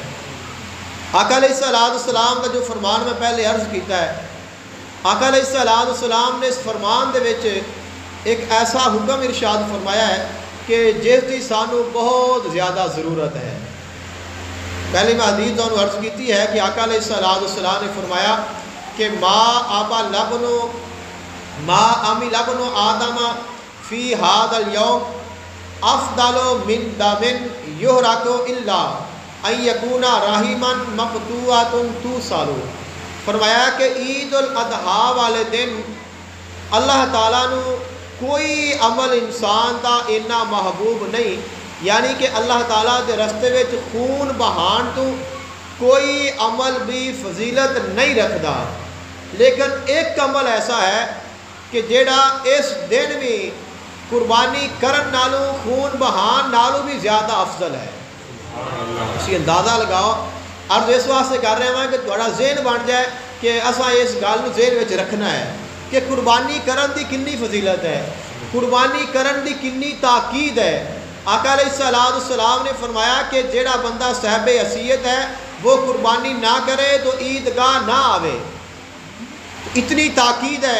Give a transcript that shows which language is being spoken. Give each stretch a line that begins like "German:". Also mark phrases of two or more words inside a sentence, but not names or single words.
Urdu: آقا علیہ السلام کا جو فرمان میں پہلے
Punjabi: عرض کیتا
Urdu: ہے، آقا علیہ السلام نے اس فرمان
Punjabi: دے وچ
Urdu: ایک ایسا حکم ارشاد فرمایا ہے کہ جس کی سانو بہت زیادہ ضرورت ہے۔ پہلے میں حدیث دونوں عرض کیتی ہے کہ آقا علیہ السلام نے فرمایا کہ
Arabic: ما عمل ابن آدم فی ھذا اليوم افضل من دم یحرق الا ان یکون رحما مقطوعۃ توصل۔
Punjabi: فرمایا کہ عید الاضحیٰ والے دن اللہ تعالیٰ نو کوئی عمل انسان دا اتنا محبوب نہیں، یعنی کہ اللہ تعالیٰ دے رستے وچ خون بہان تو کوئی عمل بھی فضیلت نہیں رکھدا، لیکن ایک عمل ایسا ہے کہ جیڑا اس دن بھی قربانی کرن نالوں خون بہان نالوں بھی زیادہ افضل ہے۔ اسی اندازہ لگاؤ، عرض اس واسطے کر رہے ہیں کہ تھوڑا ذہن بن جائے کہ اساں اس گل نوں ذہن وچ رکھنا ہے کہ قربانی کرن دی کنی فضیلت ہے، قربانی کرن دی کنی تاکید ہے۔
Urdu: آقا علیہ السلام نے فرمایا کہ جیڑا بندہ صاحب حیثیت ہے وہ قربانی نہ کرے تو عیدگاہ نہ آوے، اتنی تاکید ہے۔